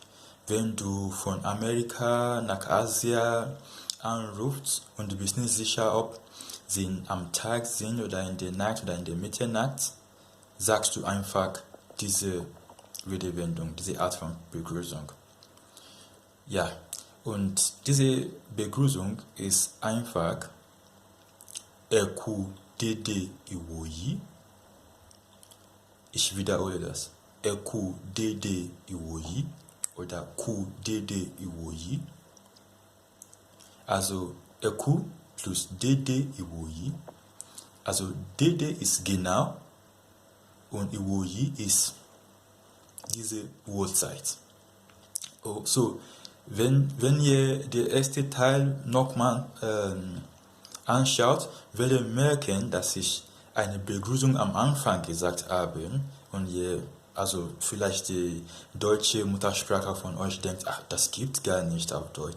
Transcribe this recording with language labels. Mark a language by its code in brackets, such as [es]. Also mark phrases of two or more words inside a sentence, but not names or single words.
[de] Wenn du von Amerika nach Asien anrufst und du bist nicht sicher, ob sie am Tag sind oder in der Nacht oder in der Mitternacht, sagst du einfach diese Redewendung, diese Art von Begrüßung. Ja, und diese Begrüßung ist einfach [yo] a.ku dede iwoyi. [de] Ich wiederhole das. [yo] a.ku dede iwoyi oder ku dede iwoyi. [de] Also a.ku plus [yo] dede iwoyi. [de] Also dede ist genau und iwoyi ist diese Uhrzeit. Oh, so, wenn ihr den ersten Teil nochmal anschaut, werdet ihr merken, dass ich eine Begrüßung am Anfang gesagt habe und ihr, also vielleicht die deutsche Muttersprache von euch denkt, ach, das gibt gar nicht auf Deutsch.